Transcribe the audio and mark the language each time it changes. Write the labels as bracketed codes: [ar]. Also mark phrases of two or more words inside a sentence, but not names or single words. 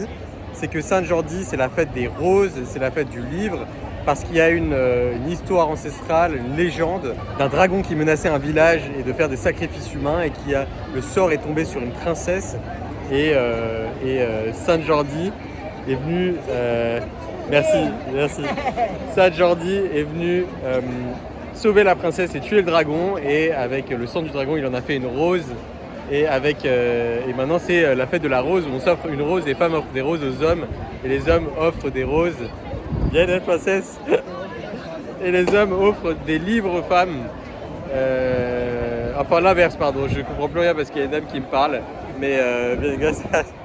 [fr] C'est que Sant-Jordi, c'est la fête des roses, c'est la fête du livre, parce qu'il y a une histoire ancestrale, une légende d'un dragon qui menaçait un village et de faire des sacrifices humains, et le sort est tombé sur une princesse, et Sant-Jordi est venu... merci. Sant-Jordi est venu... sauver la princesse et tuer le dragon, et avec le sang du dragon il en a fait une rose, et maintenant c'est la fête de la rose où on s'offre une rose, les femmes offrent des roses aux hommes et les hommes offrent des roses, bien la princesse, et les hommes offrent des livres aux femmes, enfin l'inverse, pardon, je comprends plus rien parce qu'il y a une dame qui me parle, mais bien grâce à...